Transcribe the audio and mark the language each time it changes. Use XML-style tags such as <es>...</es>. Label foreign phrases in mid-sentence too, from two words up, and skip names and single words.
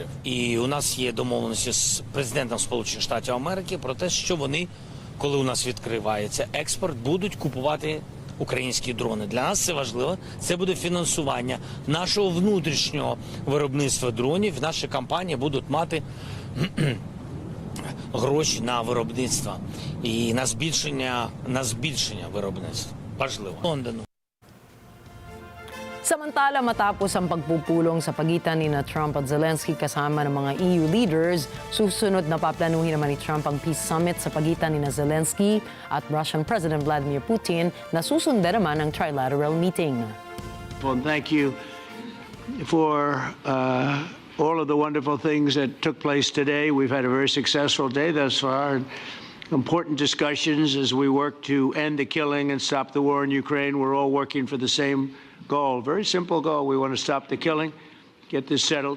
<uk>І у нас є домовленості з президентом Сполучених Штатів Америки про те, що вони, коли у нас відкривається експорт, будуть купувати українські дрони. Для нас це важливо. Це буде фінансування нашого внутрішнього виробництва дронів. Наші компанії будуть мати гроші на виробництво і на збільшення виробництва. Важливо. Лондону.</uk> <tl>Samantala, matapos ang pagpupulong sa pagitan ni Trump at Zelensky kasama ng mga</tl> <en>EU leaders,</en> <tl>susunod na paplanuhin naman ni Trump ang</tl> <en>peace summit</en> <tl>sa pagitan ni Zelensky at</tl> <en>Russian President</en> <tl>Vladimir Putin na susundan naman ang</tl> <en>trilateral meeting. Well, thank you for all of the wonderful things that took place today. We've had a very successful day thus far. Important discussions as we work to end the killing and stop the war in Ukraine. We're all working for the same goal, very simple goal. We want to stop the killing, get this settled.</en>